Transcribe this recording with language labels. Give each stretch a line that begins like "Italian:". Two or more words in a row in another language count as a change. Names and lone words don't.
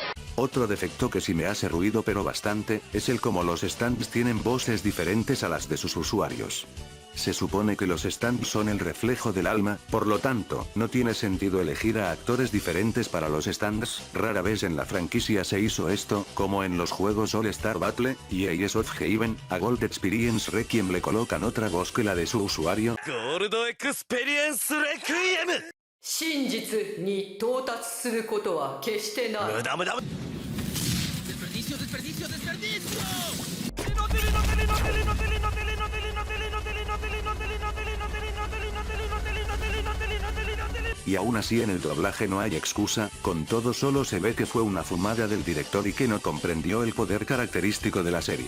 Spanish: Otro defecto que sí me hace ruido pero bastante, es el cómo los stands tienen voces diferentes a las de sus usuarios. Se supone que los stands son el reflejo del alma, por lo tanto, no tiene sentido elegir a actores diferentes para los stands, rara vez en la franquicia se hizo esto, como en los juegos All Star Battle, y Ace of Heaven, a Gold Experience Requiem le colocan otra voz que la de su usuario. Gold Experience Requiem!
Japanese: 真実に到達することは決してない。無駄無駄。
Spanish: Desperdicio, desperdicio, desperdicio. Y aún así en el doblaje no hay excusa, con todo solo se ve que fue una fumada del director y que no comprendió el poder característico de la serie.